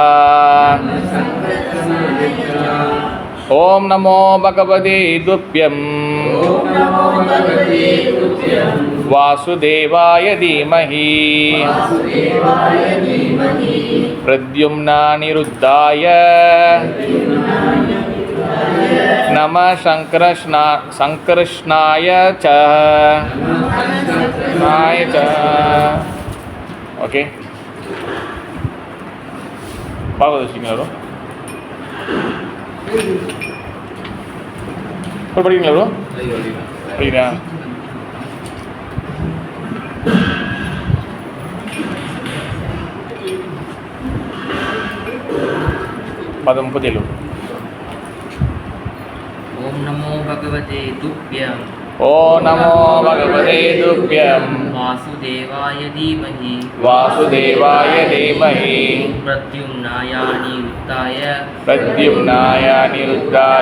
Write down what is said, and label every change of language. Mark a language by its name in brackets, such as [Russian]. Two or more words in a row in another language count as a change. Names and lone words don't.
[Sanskrit] ओम नमो भगवते दुभ्यं वासुदेवाय धीमहि प्रद्युम्नानिरुद्धाय नमः शङ्करष्णाय च. [Tamil] ओके பாகவதம் படிக்கிறீங்களா ப்ரோ? படிக்கிறா? பதம் 37. [Sanskrit] ओम नमो भगवते तुभ्यं. ओम नमो भगवते तुभ्यं वासुदेवाय धीमहि. वासुदेवाय धीमहि प्रद्युम्नाय अनिरुद्धाय